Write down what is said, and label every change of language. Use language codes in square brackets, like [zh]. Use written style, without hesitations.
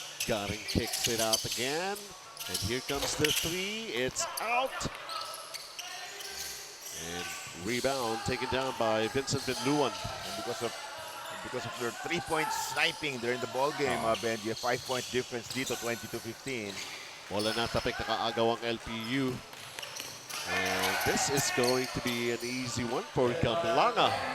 [en] Garing kicks it out again. And here comes the three. It's out. And rebound taken down by Vincent Benluan. And because of their 3-point sniping during the ball game, Benji, a 5-point difference [tl] dito, [en] 20-15. [tl] Bola natapik, nakaagaw ang LPU. [en] And this is going to be an easy one for Gamlanga.